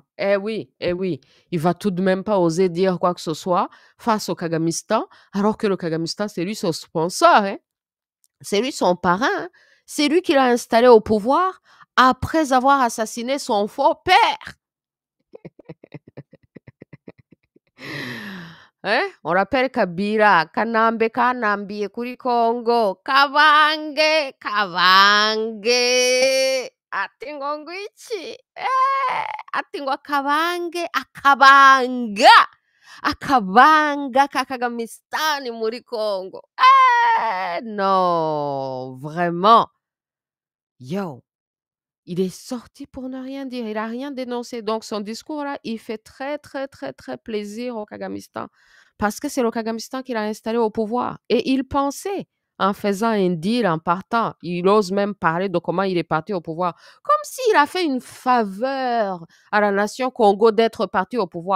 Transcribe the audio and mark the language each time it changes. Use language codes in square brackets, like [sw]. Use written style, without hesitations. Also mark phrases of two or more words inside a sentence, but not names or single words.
[fr] Eh oui, il va tout de même pas oser dire quoi que ce soit face au Kagamistan, alors que le Kagamistan, c'est lui son sponsor, hein. C'est lui son parrain, hein. C'est lui qui l'a installé au pouvoir après avoir assassiné son faux père. Hein? On l'appelle Kabila, Kanambe Kanambi, [rn] Kuri Congo, [fr] Kavange, Kavange, Atingongwichi, Atingwa Kavange, [rn] Akabanga Kakagamistani muri Congo. [fr] Non, vraiment. Yo, il est sorti pour ne rien dire, il a rien dénoncé. Donc son discours là, il fait très, très, très, très plaisir au Kagamistan parce que c'est le Kagamistan qui l'a installé au pouvoir et il pensait en faisant un deal, en partant, il ose même parler de comment il est parti au pouvoir, comme s'il a fait une faveur à la nation Congo d'être parti au pouvoir.